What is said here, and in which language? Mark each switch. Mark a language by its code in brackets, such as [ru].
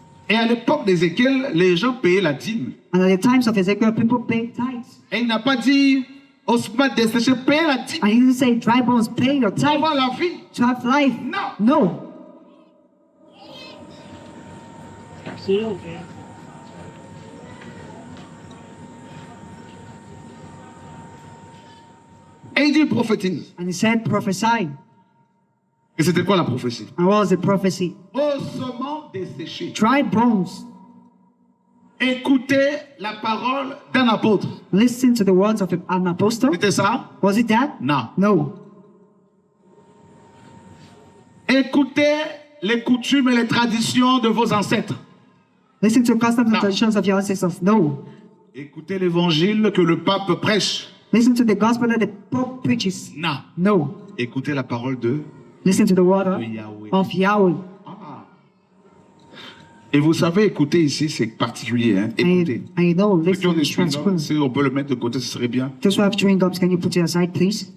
[fr] Et à l'époque d'Ézéchiel, les gens payaient la dîme. [en] And at the times of Ezekiel, people pay tithes. [fr] Et il n'a pas dit, ossements desséchés, payez la dîme. [en] And he didn't say, dry bones, pay your [fr] Pour [en] tithe [fr] avoir la vie. [en] to have life. [fr] Non. [en] No. [fr] Et il dit prophétise. [en] And he said, prophesy. [fr] Et c'était quoi la prophétie? [en] And what was the prophecy? [fr] Ossements desséchés. [en] Dry bones. [fr] Écoutez la parole d'un apôtre. [en] Listen to the words of an apostle. [fr] C'était ça? [en] Was it that? [fr] Non. [en] No. [fr] Écoutez les coutumes et les traditions de vos ancêtres. [en] Listen to customs No. and traditions of your ancestors. No. [fr] Écoutez l'évangile que le pape prêche. [en] Listen to the gospel that the Pope preaches. [fr] Non. [en] No. [fr] Écoutez la parole de... [en] Listen to the word [fr] De Yahweh. [en] of Yahweh. [fr] Et vous savez, écouter ici, c'est particulier. Hein? Écoutez. [en] I know, [fr] Ceux qui ont [en] listen [fr] des [en] is [fr] chewing-gums, [en] transparent. [fr] si on peut le mettre de côté, ce serait bien. [en] Those who have chewing gums, can you put it aside, please?